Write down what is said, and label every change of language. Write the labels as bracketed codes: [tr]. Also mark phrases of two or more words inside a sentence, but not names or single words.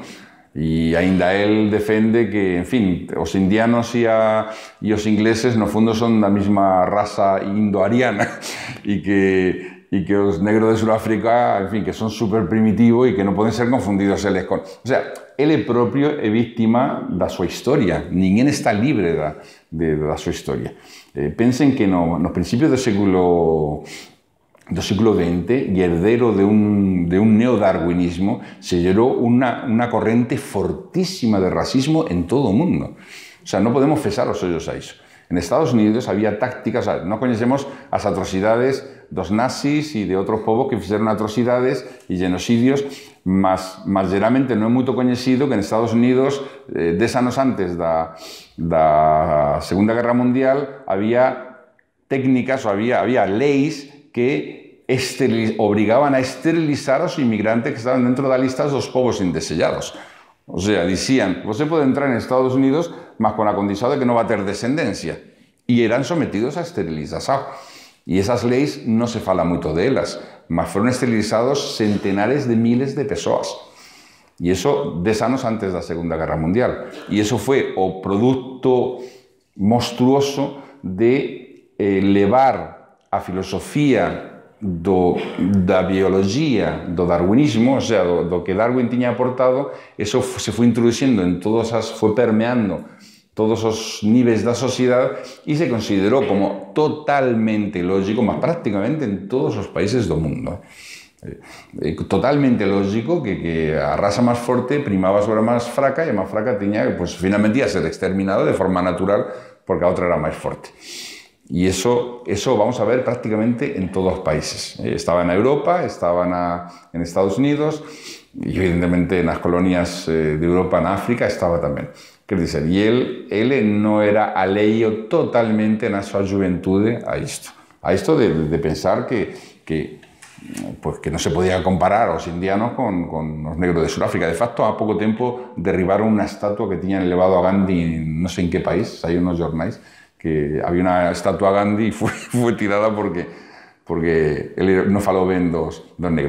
[gl] E aínda el defende que, en fin, os indianos e os ingleses no fundo son da mesma raza indo-ariana e que os negros de Suráfrica, en fin, que son super primitivos e que non poden ser confundidos eles con... [es] O sea, [gl] ele propio é víctima da súa historia. Ninguén está libre da súa historia. Pensen que nos principios do século XX [es] y heredero de un neodarwinismo, se generó una corriente fortísima de racismo en todo el mundo. O sea, no podemos cesar os ollos a eso. En Estados Unidos había tácticas, o sea, no conocemos las atrocidades dos nazis y de otros povos que hicieron atrocidades y genocidios, mas geralmente no es muy conocido que en Estados Unidos, 10 años antes da Segunda Guerra Mundial, había técnicas o había leyes que obrigaban a esterilizar a los inmigrantes que estaban dentro de la lista de los povos indeseados. O sea, decían, usted puede entrar en Estados Unidos, mas con la condición de que no va a tener descendencia. Y eran sometidos a esterilización. Y esas leyes no se fala mucho de ellas, mas fueron esterilizados centenares de miles de personas. Y eso 10 años antes de la Segunda Guerra Mundial. Y eso fue [gl] o producto monstruoso de levar a filosofía da biología, do darwinismo, o sea, do que Darwin tiña aportado, eso se foi introduciendo foi permeando todos os niveis da sociedade e se considerou como totalmente lógico, mas prácticamente en todos os países do mundo. Totalmente lógico que a raza máis forte primaba sobre a máis fraca e a máis fraca tiña, pues, finalmente ia ser exterminada de forma natural porque a outra era máis forte. [es] Y eso vamos a ver prácticamente en todos los países. Estaba en Europa, estaba en Estados Unidos y evidentemente en las colonias de Europa, en África, estaba también. [pt] Quer dizer, [es] y él no era aleio totalmente en su juventud a esto de pensar que no se podía comparar a los indianos con los negros de Sudáfrica. De facto, a poco tiempo derribaron una estatua que tenían elevado a Gandhi, no sé en qué país, hay unos jornais, que había una estatua a Gandhi y fue tirada porque él no [gl] faló ben dos negros.